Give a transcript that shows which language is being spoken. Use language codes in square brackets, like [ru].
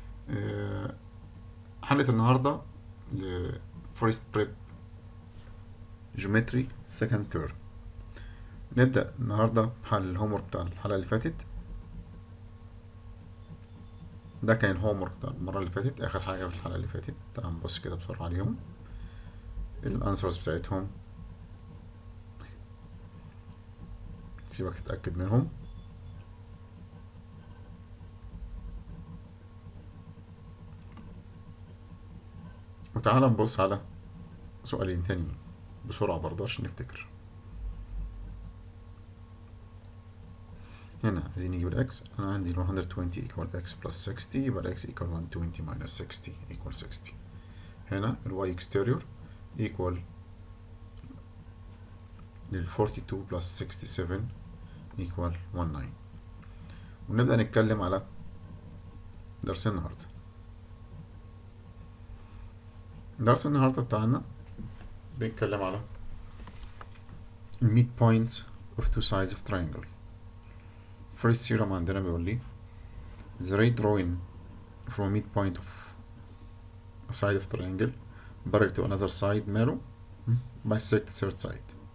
[en] آه، [ar] حلقة النهاردة ل [en] First Prep Geometry Second Term. [ar] نبدأ النهاردة بحل الهوم ورك بتاع الحلقة اللي فاتت. ده كان الهوم ورك بتاع المرة اللي فاتت، آخر حاجة في الحلقة اللي فاتت. تعال نبص كده بسرعة عليهم، الأنسرز بتاعتهم، سيبك تتأكد منهم. وتعالى نبص على سؤالين تانيين بسرعة برضه عشان نفتكر. هنا عايزين نجيب الإكس. أنا عندي [en] 120 equal x plus 60، [ar] يبقى الإكس [en] equal 120 minus 60 equal 60. [ar] هنا الواي [en] exterior equal لل 42 plus 67 equal 19. [ar] ونبدأ نتكلم على درس النهاردة. درس النهاردة بتاعنا بيتكلم على [en] midpoints of two sides of triangle. First theorem [ar] عندنا بيقول لي [en] the ray drawing from midpoint of a side of triangle parallel to another side [ar] ماله [en] bisect third side.